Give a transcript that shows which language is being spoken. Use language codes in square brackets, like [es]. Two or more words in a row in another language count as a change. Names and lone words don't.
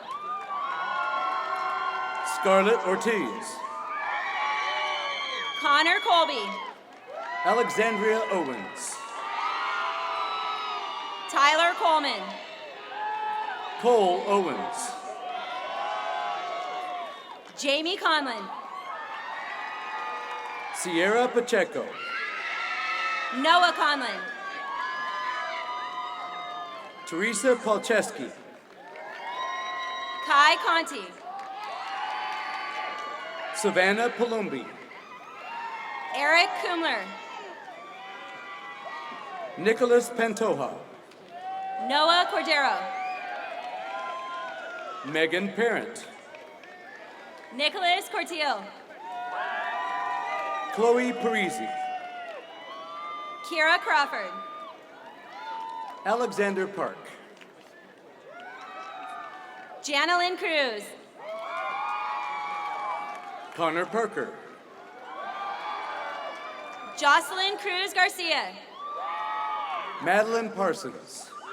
[en] Scarlett Ortiz. Connor Colby. Alexandria Owens. Tyler Coleman. Cole Owens. Jamie Conlon. Sierra Pacheco. Noah Conlon. Teresa Palczewski. Kai Conti. Savannah Palumbi. Eric Kumler. Nicholas Pantoja. Noah Cordero. Megan Parent. Nicholas Cortiel. Chloe Parisi. Kira Crawford. Alexander Park. Janelyn Cruz. Connor Parker. Jocelyn Cruz Garcia. Madeline Parsons.